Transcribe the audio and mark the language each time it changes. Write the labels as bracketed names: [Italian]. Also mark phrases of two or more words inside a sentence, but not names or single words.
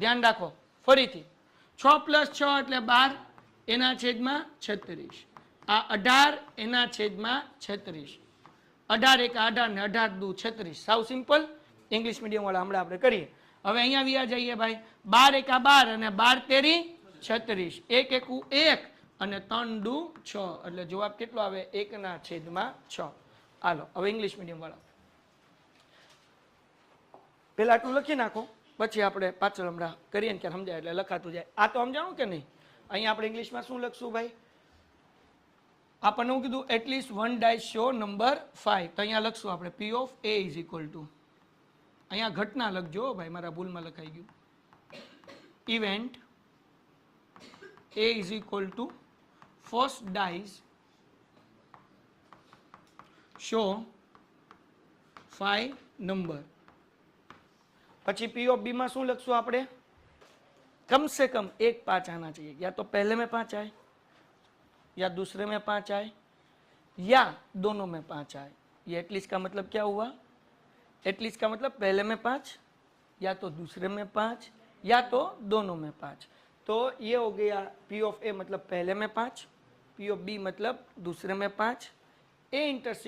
[Gujarati] ધ્યાન રાખો ફરીથી 6 + 6 એટલે 12 એના છેદમાં 36 આ 18 એના છેદમાં 36 18 એક 18 ને 18 દુ 36 સાવ સિમ્પલ [English] English medium [Gujarati] વાળા હમણાં આપણે કરીએ હવે અહીંયા વ્યા જઈએ ભાઈ 12 એક 12 અને 12 તેરી 36 1 એકુ 1 અને 3 દુ 6 એટલે જવાબ કેટલો આવે 1 ના છેદમાં 6 હાલો હવે [English] English medium [Gujarati] વાળા પેલા આટલું લખી નાખો પછી આપણે પાછળ હમણાં કરીએ ને ક્યારે સમજાય એટલે લખાતું જાય આ તો સમજાણું કે નહીં અહીંયા આપણે ઇંગ્લિશમાં શું લખશું ભાઈ આપણને હું કીધું [English] at least 1 dice show number 5 [Gujarati] તો અહીંયા લખશું આપણે [English] P of A is equal to [Gujarati] અહીંયા ઘટના લખજો ભાઈ મારા ભૂલમાં લખાઈ ગયું [English] event A is equal to first dice show 5 number [Gujarati] પછી P of B માં શું લખશું આપણે [Hindi] कम से कम एक 5 आना चाहिए या तो पहले में 5 आए या दूसरे में 5 आए या दोनों में 5 आए ये एटलीस्ट का मतलब क्या हुआ एटलीस्ट का मतलब पहले में 5 या तो दूसरे में 5 या तो दोनों में 5 तो ये हो गया [English] P of A [Hindi] मतलब पहले में 5 [English] P of B [Hindi] मतलब दूसरे में 5 ए इंटरसिक